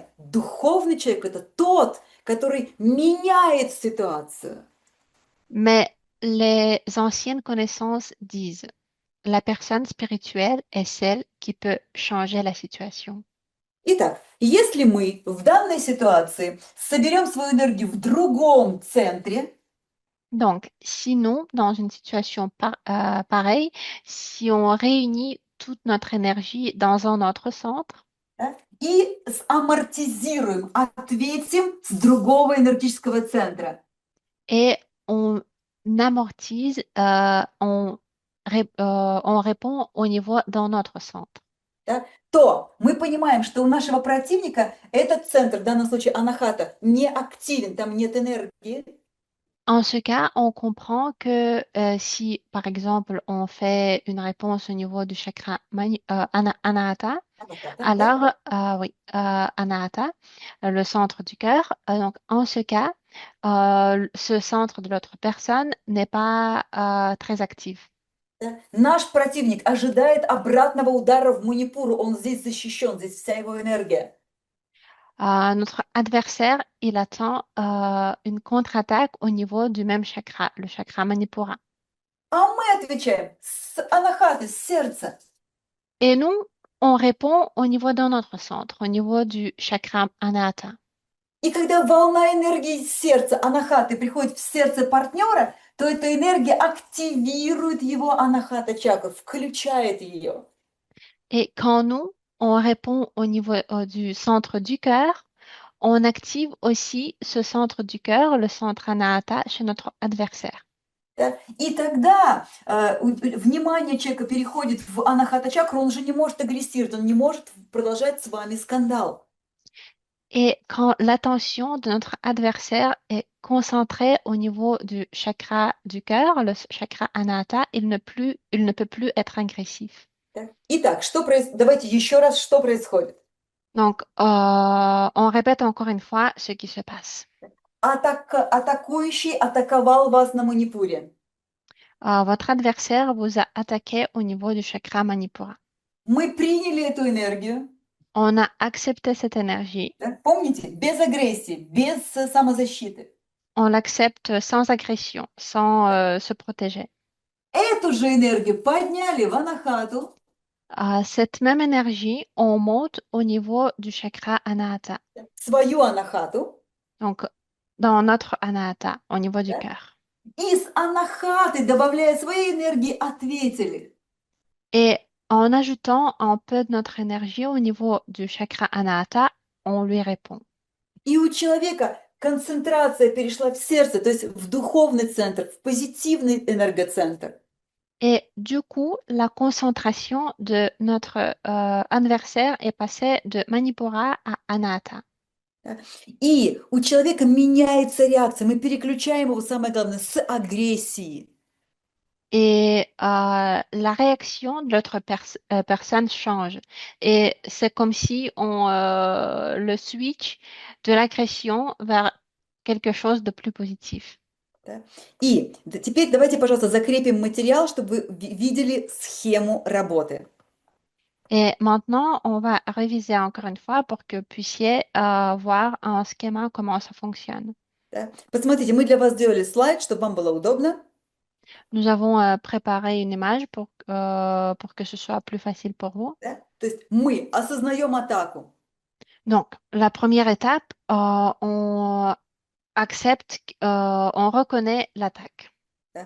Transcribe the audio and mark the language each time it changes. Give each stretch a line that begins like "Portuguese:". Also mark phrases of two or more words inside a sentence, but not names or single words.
Russian: Духовный человек – это тот, который меняет ситуацию.
French: Mais les anciennes connaissances disent, la personne spirituelle est celle qui peut changer la situation.
Russian: Итак, если мы в данной ситуации соберем свою энергию в другом центре,
French: Donc, sinon, dans une situation pareille, si on réunit toute notre énergie dans un autre centre
Russian: да, и амортизируем, ответим с другого энергетического центра,
French: et on amortise, on répond au niveau d'un autre centre,
Russian: да, то мы понимаем, что у нашего противника этот центр, в данном случае анахата, не активен, там нет энергии.
French: en ce cas, on comprend que si, par exemple, on fait une réponse au niveau du chakra Anahata,
Russian: Анахата, да.
French: alors, oui, Anahata, le centre du cœur, donc en ce cas, ce centre de l'autre personne n'est pas très actif.
Russian: Да. Наш противник ожидает обратного удара в манипуру, он здесь защищен, здесь вся его энергия.
French: Notre adversaire, il attend une contre-attaque au niveau du même chakra, le chakra Manipura.
Russian: А мы отвечаем с анахаты, с сердца.
French: Et nous, on répond au niveau d'un autre centre, au niveau du chakra Anahata.
Russian: И когда волна энергии сердца анахаты приходит в сердце партнера, то эта энергия активирует его анахата чакру, включает ее.
French: Et quand nous, on répond au niveau du centre du cœur, on active aussi ce centre du cœur, le centre Anahata, chez notre adversaire.
Russian: Да? И тогда внимание человека переходит в анахата чакру, он уже не может агрессировать, он не может продолжать с вами скандал.
French: Et quand l'attention de notre adversaire est concentrée au niveau du chakra du cœur, le chakra Anahata, il ne peut plus être agressif.
Russian: Да? Итак, давайте еще раз, что происходит.
French: Donc, on répète encore une fois ce qui se passe.
Russian: Атакующий атаковал вас на манипуре.
French: Votre adversaire vous a attaqué au niveau du chakra Manipura.
Russian: Мы приняли эту энергию.
French: On a accepté cette énergie.
Russian: Да? Помните, без агрессии, без самозащиты.
French: On l'accepte sans agression, sans se protéger.
Russian: Эту же энергию подняли в анахату.
French: Cette même énergie, on monte au niveau du chakra Anahata.
Russian: Свою анахату.
French: Donc, dans notre Anahata, au niveau du cœur.
Russian: И с анахаты, добавляя своей энергии, ответили.
French: Et en ajoutant un peu de notre énergie au niveau du chakra Anahata, on lui répond.
Russian: И у человека концентрация перешла в сердце, то есть в духовный центр, в позитивный энергоцентр.
French: Et du coup, la concentration de notre adversaire est passée de Manipura à Anatta.
Russian: Да. И у человека меняется реакция, мы переключаем его, самое главное, с агрессии.
French: Et la réaction de l'autre personne change. Et c'est comme si on le switch de l'agression vers quelque chose de plus positif.
Russian: Да. И теперь давайте, пожалуйста, закрепим материал, чтобы вы видели схему работы.
French: Et maintenant, on va réviser encore une fois pour que vous puissiez voir un schéma comment ça fonctionne.
Russian: Да. Посмотрите, мы для вас сделали слайд, чтобы вам было удобно.
French: Nous avons préparé une image pour que ce soit plus facile pour vous.
Russian: Да. То есть мы осознаем атаку.
French: Donc, la première étape, on accepte, on reconnaît l'attaque.
Russian: Да.